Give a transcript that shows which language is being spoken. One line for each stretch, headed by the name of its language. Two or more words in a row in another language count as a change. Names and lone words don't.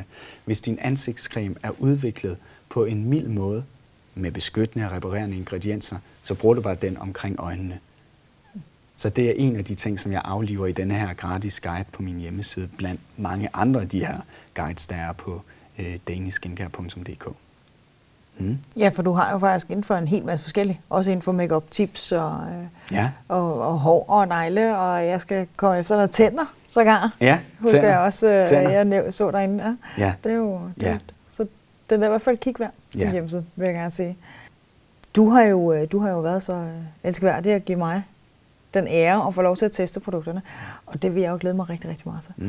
Danish: Hvis din ansigtscreme er udviklet på en mild måde, med beskyttende og reparerende ingredienser, så bruger du bare den omkring øjnene. Så det er en af de ting, som jeg afliver i denne her gratis guide på min hjemmeside, blandt mange andre af de her guides, der er på danishskincare.dk. Ja, for du har jo faktisk inden for en hel masse forskellige. Også inden for make-up tips og hår og negle, og jeg skal komme efter dig tænder sågar. Ja, husker jeg også, jeg så derinde. Ja. Det er jo så den er i hvert fald kig værd på hjemmesiden, vil jeg gerne sige. Du har jo været så elskværdig at give mig den ære at få lov til at teste produkterne, og det vil jeg jo glæde mig rigtig, rigtig meget til.